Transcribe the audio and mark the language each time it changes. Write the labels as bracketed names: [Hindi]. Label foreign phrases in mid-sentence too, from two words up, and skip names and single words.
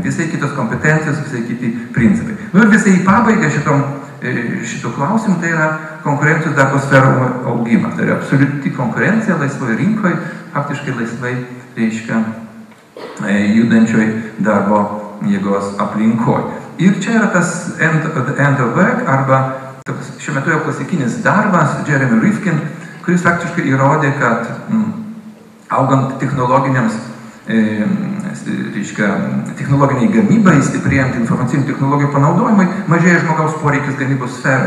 [Lithuanian] Visai kitos kompetencijos, visai kiti principai. Ir visai į pabaigą šitų klausimų, tai yra konkurencijos darbo sferų augimas. Tai yra absoliuti konkurencija laisvoje rinkoje, faktiškai laisvai, reiškia, judančioj darbo jėgos aplinkoje. Ir čia yra tas [English] end of work, [Lithuanian] arba šiuo metu jau klasikinis darbas, Jeremy Rifkin, kuris faktiškai įrodė, kad augant technologiniams, technologiniai gamybai, stiprėjant informacinių technologijų panaudojimui, mažėja žmogaus poreikis gamybos sferoje.